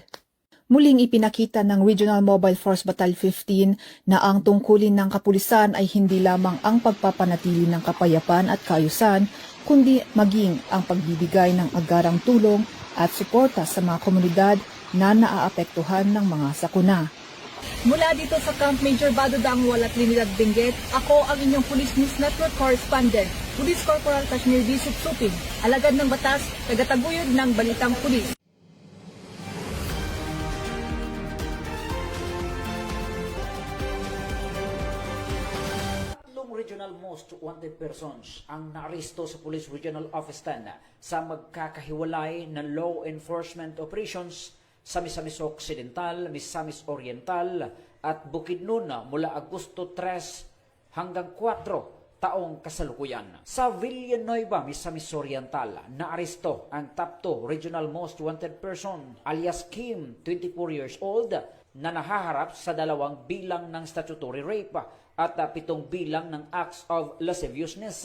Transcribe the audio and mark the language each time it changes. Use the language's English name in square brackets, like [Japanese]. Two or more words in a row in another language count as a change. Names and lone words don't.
[Filipino] Muling ipinakita ng Regional Mobile Force Battalion 15 na ang tungkulin ng kapulisan ay hindi lamang ang pagpapanatili ng kapayapaan at kaayusan, kundi maging ang pagbibigay ng agarang tulong at suporta sa mga komunidad na naaapektuhan ng mga sakuna. Mula dito sa Camp Major Badodangwal at Trinidad Benguet, ako ang inyong [English] Police News Network Correspondent, [Filipino] Police Corporal Kashmir D. Supsupin, alagad ng batas, tagataguyod ng Balitang Pulis. [English] Regional Most Wanted Persons [Filipino] ang naaresto sa Police Regional Office 10 sa magkakahiwalay na [English] law enforcement operations [Filipino] sa Misamis Occidental, Misamis Oriental at Bukidnon mula Agosto 3 hanggang 4 taong kasalukuyan. Sa Villanueva, Misamis Oriental, naaresto ang [English] top 2 Regional Most Wanted Person [Filipino] alias Kim, [English] 24 years old, [Filipino] na nahaharap sa 2 bilang ng [English] statutory rape [Filipino] at 7 bilang ng [English] acts of lasciviousness.